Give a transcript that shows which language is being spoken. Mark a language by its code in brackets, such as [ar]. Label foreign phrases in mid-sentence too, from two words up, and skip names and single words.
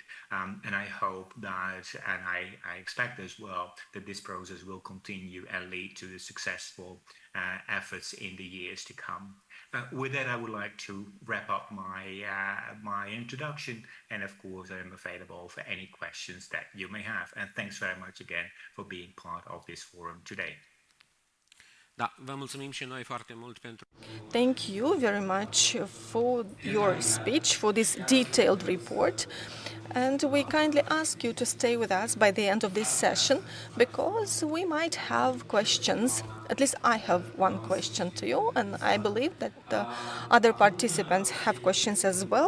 [en] And I hope that, and I expect as well, that this process will continue and lead to successful efforts in the years to come. With that, I would like to wrap up my introduction, and of course I am available for any questions that you may have. And thanks very much again for being part of this forum today. [ro] Da, vă mulțumim și noi foarte mult pentru. [en] Thank you very much for your speech, for this detailed report. And we kindly ask you to stay with us by the end of this session, because we might have questions At least I have one question to you, and I believe that other participants have questions as well.